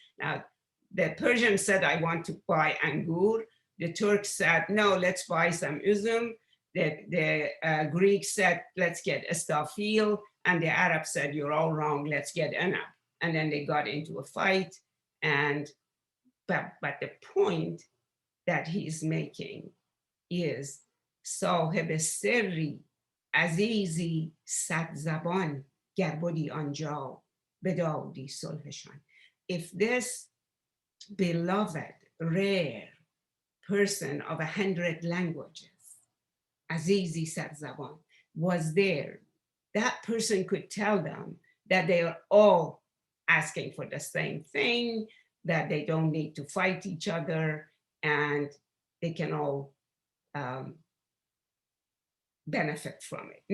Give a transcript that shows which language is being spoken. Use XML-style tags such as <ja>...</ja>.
<en>Now, the Persian said, I want to buy angur. The Turk said, no, let's buy some uzum. The Greek said, let's get estafil. And the Arab said, you're all wrong, let's get anab. And then they got into a fight. But the point that he's making is</en> <fa>صاحب سری عزیزی صد زبان گر بودی آنجا بدادی صلحشان.</fa> <en>If this beloved, rare person of 100 languages,</en> <fa>عزیزی صد زبان,</fa> <en>was there, that person could tell them that they are all asking for the same thing, that they don't need to fight each other, and they can all benefit from it.</en>